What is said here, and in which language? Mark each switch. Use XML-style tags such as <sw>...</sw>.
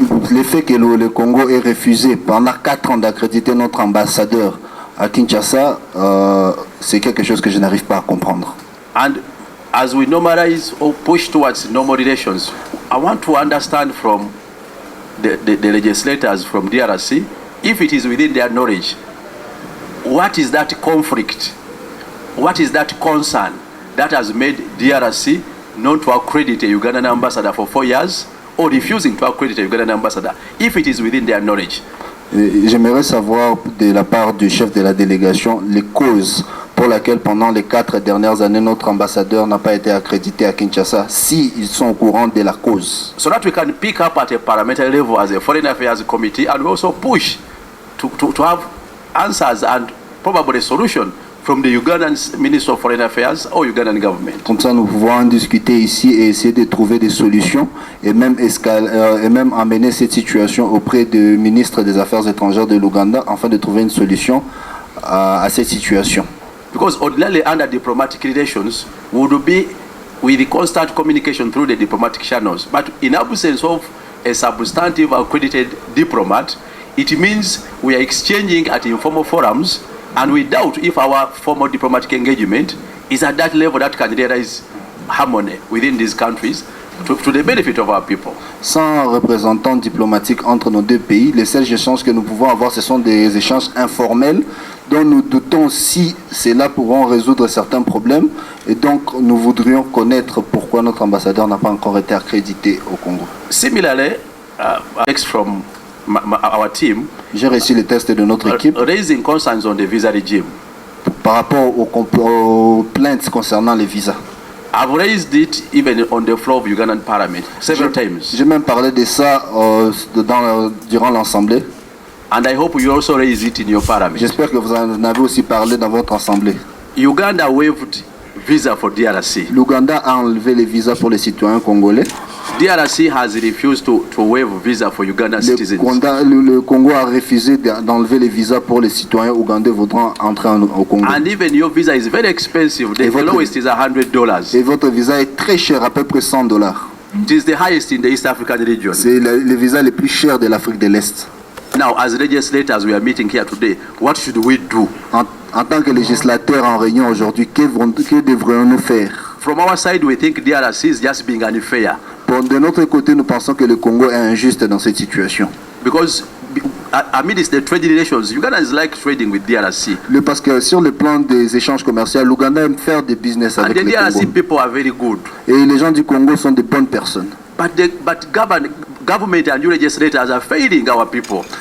<fr>Le fait que le Congo ait refusé pendant 4 ans d'accréditer notre ambassadeur à Kinshasa, c'est quelque chose que je n'arrive pas à comprendre.</fr> <en>And as we normalize or push towards normal relations, I want to understand from the legislators from DRC, if it is within their knowledge, what is that conflict, what is that concern that has made DRC not to accredit a Ugandan ambassador for 4 years, or refusing to accredit a Ugandan ambassador, if it is within their knowledge.</en> <fr>J'aimerais savoir de la part du chef de la délégation les causes pour lesquelles pendant les 4 dernières années notre ambassadeur n'a pas été accrédité à Kinshasa, si ils sont au courant de la cause.</fr> <en>So that we can pick up at a parliamentary level as a foreign affairs committee and also push to have answers and probably a solution from the Ugandan Minister of Foreign Affairs or Ugandan government.</en> <fr>Comme ça, nous pouvons en discuter ici et essayer de trouver des solutions et même amener cette situation auprès du ministre des Affaires étrangères de l'Ouganda afin de trouver une solution à cette situation.</fr> <en>Because ordinarily under diplomatic relations would be with the constant communication through the diplomatic channels. But in absence of a substantive accredited diplomat, it means we are exchanging at informal forums. And we doubt if our formal diplomatic engagement is at that level that can realize harmony within these countries to the benefit of our people.</en> <fr>Sans représentant diplomatique entre nos deux pays, les seuls échanges que nous pouvons avoir, ce sont des échanges informels dont nous doutons si cela pourront résoudre certains problèmes. Et donc, nous voudrions connaître pourquoi notre ambassadeur n'a pas encore été accrédité au Congo.</fr> <en>Similarly, next from our team,</en> <fr>j'ai reçu les tests de notre équipe</fr> <en>raising concerns on the visa regime.</en> <fr>Par rapport aux plaintes concernant les visas.</fr> <en>I've raised it even on the floor of Ugandan Parliament several times.</en> <fr>J'ai même parlé de ça durant l'Assemblée.</fr> <en>And I hope you also raise it in your parliament.</en> <fr>J'espère que vous en avez aussi parlé dans votre assemblée.</fr> <en>Uganda waived visa for DRC.</en> <fr>L'Ouganda a enlevé les visas pour les citoyens congolais.</fr> <en>DRC has refused to waive visa for Ugandan citizens.</en> <fr>Le Congo a refusé d'enlever les visas pour les citoyens ougandais voudront entrer au Congo.</fr> <en>And even your visa is very expensive. The lowest is $100.</en> <fr>Et votre visa est très cher, à peu près $100.</fr> <en>It is the highest in the East African region.</en> <fr>C'est le visa le plus cher de l'Afrique de l'Est.</fr> <en>Now, as legislators, we are meeting here today. What should we do?</en> <fr>En tant que législateurs en réunion aujourd'hui, que devrions-nous faire?</fr> <en>From our side, we think DRC is just being unfair.</en> <fr>De notre côté, nous pensons que le Congo est injuste dans cette situation.</fr> <en>Because amidst the trade relations, Uganda is like trading with DRC.</en> <fr>Parce que sur le plan des échanges commerciaux, l'Ouganda aime faire des business avec le Congo.</fr> <en>And the DRC people are very good.</en> <fr>Et les gens du Congo sont de bonnes personnes.</fr> <en>But government and you legislators are failing our people.</en>